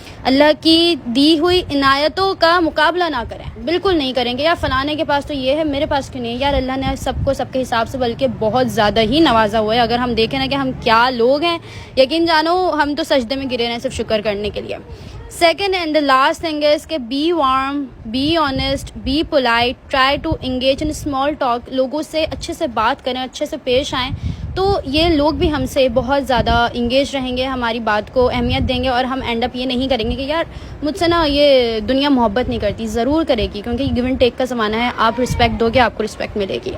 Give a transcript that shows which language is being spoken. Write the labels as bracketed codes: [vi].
[ur] اللہ کی دی ہوئی عنایتوں کا مقابلہ نہ کریں, بالکل نہیں کریں گے. یار فلانے کے پاس تو یہ ہے, میرے پاس کیوں نہیں ہے؟ یار اللہ نے سب کو سب کے حساب سے بلکہ بہت زیادہ ہی نوازا ہوا ہے. اگر ہم دیکھیں نا کہ ہم کیا لوگ ہیں, یقین جانو ہم تو سجدے میں گرے ہیں صرف شکر کرنے کے لیے. [en] Second and the last thing is کہ be warm, be honest, be polite, try to engage in small talk. [ur] لوگوں سے اچھے سے بات کریں, اچھے سے پیش آئیں, تو یہ لوگ بھی ہم سے بہت زیادہ انگیج رہیں گے, ہماری بات کو اہمیت دیں گے, اور ہم اینڈ اپ یہ نہیں کریں گے کہ یار مجھ سے نا یہ دنیا محبت نہیں کرتی. ضرور کرے گی, کیونکہ گیو اینڈ ٹیک کا زمانہ ہے. آپ رسپیکٹ دو گے, آپ کو رسپیکٹ ملے گی.